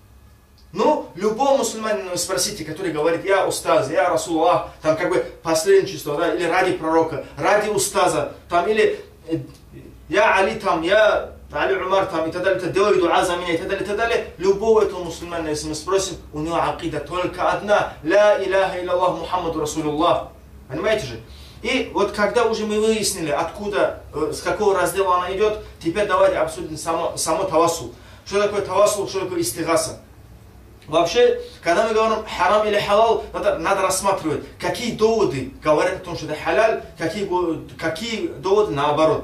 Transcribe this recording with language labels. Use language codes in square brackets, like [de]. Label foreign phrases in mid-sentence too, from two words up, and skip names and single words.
[ru] Ну, любого мусульманина спросите, который говорит, я устаз, я [ar] رسول الله, [ru] там как бы посредничество, да, или ради пророка, ради устаза, там, или я Али, там, я Али Умар, там, и так далее, делай дуа за меня, и так далее, и так далее. Любого этого мусульманина, если мы спросим, у него акида только одна, [ar] لا إله إلا الله محمد رسول الله. [ru] Понимаете же? И вот когда уже мы выяснили, откуда, с какого раздела она идет, теперь давайте обсудим само тавассул. Что такое тавассул, что такое истигаса. Вообще, когда мы говорим харам или халал, надо рассматривать, какие доводы говорят о том, что это халяль, какие доводы наоборот.